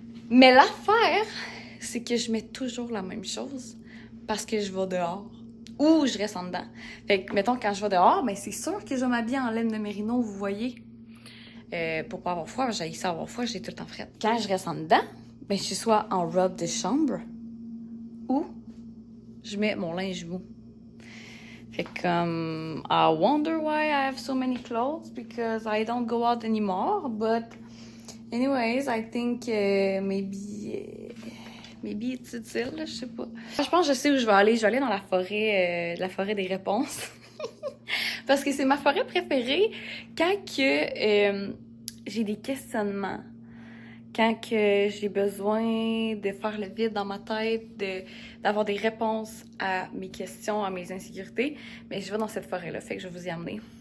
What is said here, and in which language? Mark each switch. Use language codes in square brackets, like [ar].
[fr] Mais l'affaire, c'est que je mets toujours la même chose parce que je vais dehors. Ou je reste en dedans. Fait que, mettons, quand je vais dehors, ben c'est sûr que je vais m'habiller en laine de mérino, vous voyez. Pour pas avoir froid, j'ai ça avoir froid, j'ai tout le temps frais. Quand je reste en dedans, ben je suis soit en robe de chambre ou je mets mon linge mou. Fait comme [en] I wonder why I have so many clothes because I don't go out anymore. But anyways, I think maybe it's [fr] utile, je sais pas. Je pense que je sais où je vais aller. Je vais aller dans la forêt des réponses. Parce que c'est ma forêt préférée quand que j'ai des questionnements, quand que j'ai besoin de faire le vide dans ma tête, d'avoir des réponses à mes questions, à mes insécurités, mais je vais dans cette forêt-là, fait que je vais vous y emmener.